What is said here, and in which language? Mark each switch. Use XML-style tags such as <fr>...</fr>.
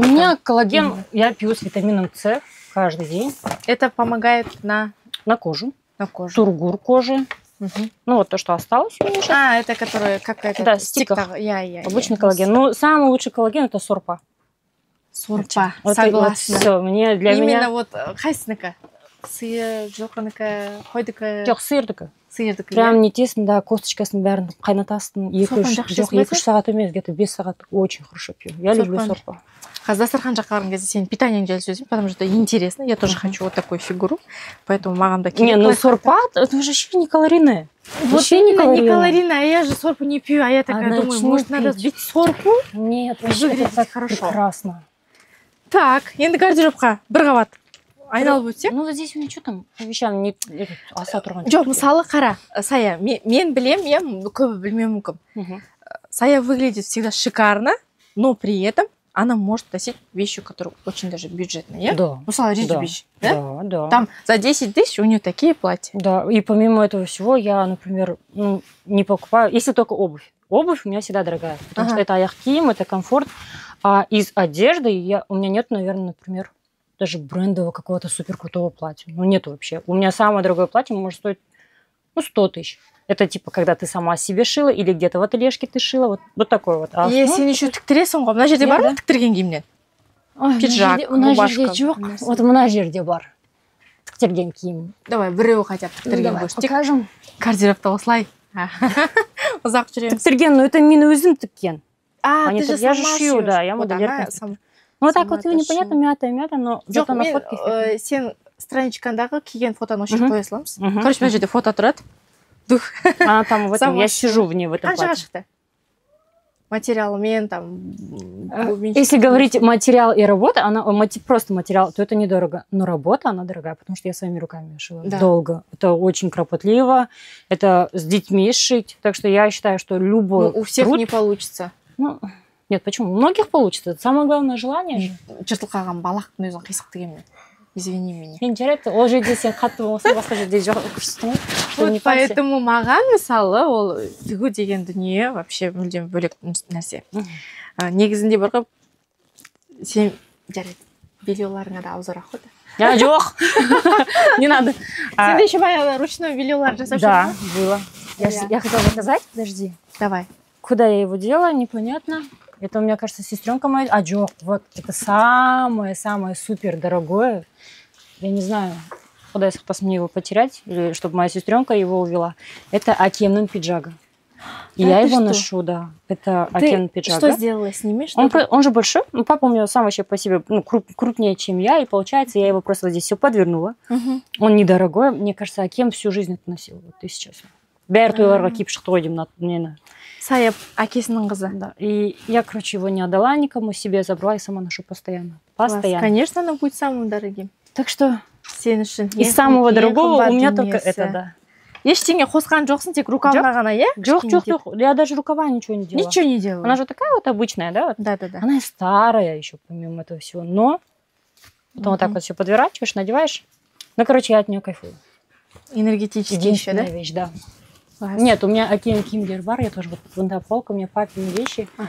<ru>У меня коллаген, я пью с витамином С каждый день. Это помогает на кожу. На кожу. Тургур кожи. Ну, вот то, что осталось у меня сейчас. Это которое какая-то... Да, стиках. Обычный коллаген. Ну, самый лучший коллаген — это сорпа. Сорпа, согласна. Все, для меня... Именно вот</ru> <kk>қайсынікі? Сыйы, жылқынікі, қойдікі? Жоқ, сиырдікі. Сиырдікі. Прям нетесің, да, косточкасын бәрін қайнатасың. 2-3 сағат емес,</kk> <ru>где-то 5 сағат. Очень хорошо пью. Я люблю сорпа.</ru> <kk>Дастархан жаққа барған кезде сен питаниең жайлы сөйлесең,</kk> <ru>потому что интересно. Я тоже хочу вот такую фигуру, поэтому</ru> <kk>маған да керек.</kk> <ru>Не, ну сорпа, это же вообще не калорийное. Вот именно не калорийное, а я же сорпу не пью, а я такая думаю, может, надо сбить сорпу? Нет, вообще это так прекрасно.</ru> <kk>Так, енді гардеробқа бір қабат айналып өтсек.</kk> <ru>Ну, вот здесь у меня что там по вещам не</ru> <kk>аса тұрған. Жоқ, мысалы қара, Сая, мен білем, я көбі білмеу мүмкін. Сая</kk> <ru>выглядит всегда шикарно, но при этом она может носить вещи, которые очень даже бюджетные, Да.</ru> <kk>Мысалы,</kk> <ru>Да. вещи, да? Да, да. Там за 10 тысяч у нее такие платья. Да, и помимо этого всего я, например, не покупаю, если только обувь. Обувь у меня всегда дорогая, потому что это</ru> <kk>аяқ киім,</kk> <ru>это комфорт. А из одежды у меня нет, наверное, например, даже брендового какого-то супер крутого платья. Ну, нету вообще. У меня самое дорогое платье может стоить, 100 тысяч. Это типа, когда ты сама себе шила или где-то в ательешке ты шила, вот такой вот.</ru> <kk>А сен еще тіктіресің ғой, мына жерде бар ма тіктірген киімнен?</kk> <ru>Пиджак, рубашка.</ru> <kk>Вот мына жерде бар. Тіктірген киім. Давай, біреу</kk> <ru>хотя бы</ru> <kk>тіктірген көрсетейік.</kk> <ru>Покажем.</ru> <kk>Гардеробта осылай. Ұзақ жүреміз. Тіктірген,</kk> <ru>но это</ru> <kk>мен өзім тіккен.</kk> <ru>Ты же Я же сама шью, шьешь. да, я модельерка. Ну, так вот непонятно, мята, но зато на фотке.</ru> <kk>Сен страничкандағы киген фотоны осы жерге қоя саламыз. Короче, мына жерде фото тұрады.</kk> <ru>Дух. Она там в этом, я сижу в ней в этом платье.</ru> <kk>Қаншаға шықты? Материалымен, там...</kk> <ru>Если говорить материал и работа, просто материал, то это недорого. Но работа, она дорогая, потому что я своими руками шила. Да. Долго. Это очень кропотливо. Это с детьми шить. Так что я считаю, что любой у всех труд... не получится. Нет, почему? У многих получится. Это самое главное желание же.</ru> <kk>Жыртылған балақтың өзін қисық дегенмен.</kk> <ru>Извини меня.</ru> <kk>Мен жарайды, ол жерде сен қатты болсаң, басқа жерде жоқ көрсетің ғой. Поэтому маған мысалы ол тігу деген дүние вообще мүлдем бөлек нәрсе. Негізінде бар ғой, сен жарайды, бельеларыңа да аузырақ қой да.</kk> <ru>Жоқ. Не надо.</ru> <kk>Сенде еще баяғыда ручной бельелар жасап</kk> <ru>Да, было. Я хотела заказать, подожди. Давай. Куда я его делала, непонятно. Это у меня, кажется, сестренка моя. Жоқ, вот это самое-самое супер дорогое. Я не знаю, куда я спас мне его потерять, или чтобы моя сестренка его увела. Это Акемнен пиджага. И я его ношу, да. Это Акемнен пиджага. Что сделала с ними? Он же большой. Папа у меня сам вообще по себе крупнее, чем я. И получается, я его просто вот здесь все подвернула. Он недорогой. Мне кажется, Акем всю жизнь это носил. Вот и сейчас.</ru> <kk>Бәрі тойларға киіп шықты ғой деймін нені. Саяп, әкесінің қызы.</kk> <ru>Да. И я, короче, его не отдала никому, себе забрала и сама ношу постоянно. Постоянно. Конечно, оно будет самым дорогим. Так что из самого дорогого у меня только это, да.</ru> <kk>Ештеңе қосқан жоқсың, тек рукавына ғана, иә? Жоқ.</kk> <ru>Я даже рукава ничего не делала. Ничего не делала. Она же такая вот обычная, да? Да. Она старая еще, помимо этого всего. Но потом вот так вот все подворачиваешь, надеваешь. Ну, короче, я от нее кайфую. Энергетически еще, да? Вещь, да. Нет, у меня Аким Кимдербар, я тоже вот вон полка, у меня папины вещи.</ru>